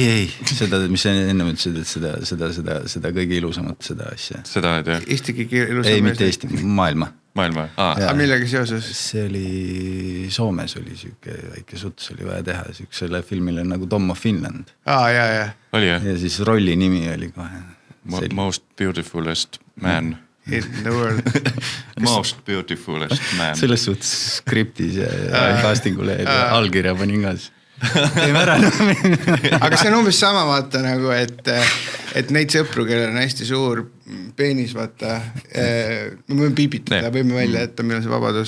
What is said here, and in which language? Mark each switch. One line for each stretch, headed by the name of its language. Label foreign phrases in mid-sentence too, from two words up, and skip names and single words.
Estonian: Ei, seda, mis enne ütlesid, et seda kõige ilusamat seda asja. Seda, et jah? Eesti kõige ilusam. Ei, mitte Eesti, maailma. Aga millega seoses? See oli, Soomes oli siuke väike suts oli vaja teha siuksele filmile nagu Tom of Finland. Ja. Oli jah? Ja siis rolli nimi oli kohe.
English: Most beautifulest man. In the world. Most beautifulest man.
Estonian: Selles suhtes skriptis ja castingule ja allkirja panin ka siis. Teeme ära. Aga see on umbes sama vaata nagu, et neid sõpru, kellel on hästi suur peenis, vaata, me võime piibitada, võime välja, et meil on see vabadus.